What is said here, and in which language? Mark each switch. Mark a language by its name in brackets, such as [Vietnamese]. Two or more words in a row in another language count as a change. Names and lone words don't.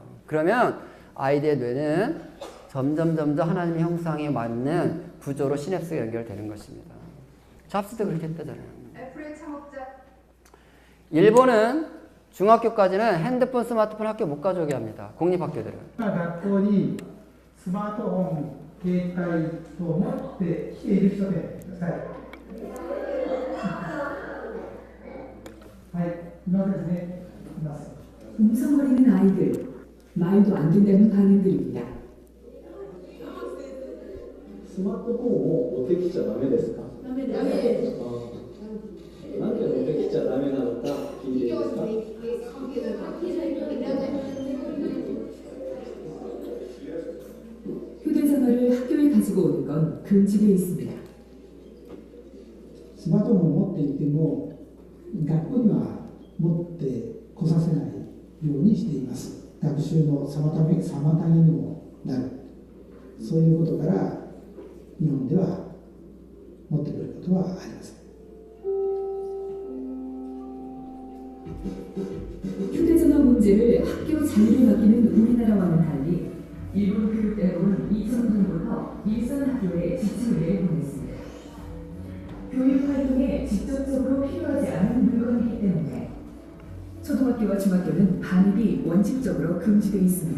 [Korean] 그러면 아이들의 뇌는 점점 하나님의 형상에 맞는 구조로 시냅스가 연결되는 것입니다. 잡스도 그렇게 했다잖아요. 애플의 창업자. 일본은 중학교까지는 핸드폰, 스마트폰 학교 못 가져오게 합니다. 공립학교들은. [Japanese] 学校にスマートフォン、携帯を持ってきている人でください。はい、今ですね、います。 [Korean] 웅성거리는 아이들. 말도 안 된다는 반응들입니다. [Japanese] スマートフォンを持ってきちゃダメですか？ダメです。なんで持ってきちゃダメなのか聞いていいですか？ [Korean] 휴대전화를 학교에 가지고 오는 건 금지되어 있습니다. [Japanese] スマートフォンを持っていても学校には持ってこさせないようにしています。学習の妨げにもなる。そういうことから日本では持ってくることはありません。 [Korean] 휴대전화 문제를 학교 자율에 맡기는 우리나라와는 달리 일본 교육대학은 2000년부터 일선 학교에 지침을 보냈습니다. 교육 활동에 직접적으로 필요하지 않은 물건이기 때문에 초등학교와 중학교는 반입이 원칙적으로 금지되어 있습니다.